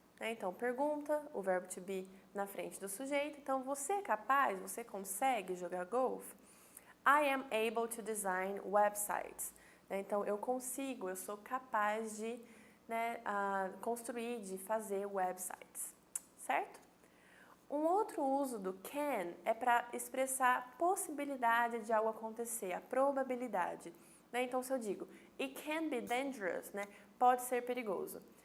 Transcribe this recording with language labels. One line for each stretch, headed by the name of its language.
Portuguese: Então, pergunta, o verbo to be na frente do sujeito. Então, você é capaz, você consegue jogar golfe?
English: I am able to design websites.
Portuguese: Então, eu consigo, eu sou capaz de, né, construir, de fazer websites, certo? Um outro uso do can é para expressar a possibilidade de algo acontecer, a probabilidade. Né? Então, se eu digo,
English: it can be dangerous,
Portuguese: né? Pode ser perigoso.